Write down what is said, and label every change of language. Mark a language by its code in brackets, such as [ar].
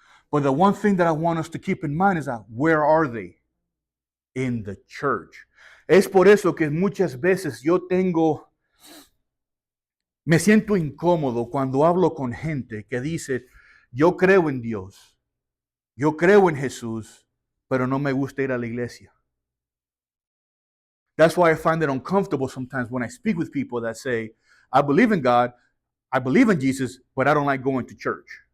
[en] But the one thing that I want us to keep in mind is that where are they? In the church. [es] Es por eso que muchas veces me siento incómodo cuando hablo con gente que dice, yo creo en Dios, yo creo en Jesús, pero no me gusta ir a la iglesia. [en] That's why I find it uncomfortable sometimes when I speak with people that say, I believe in God, I believe in Jesus, but I don't like going to church.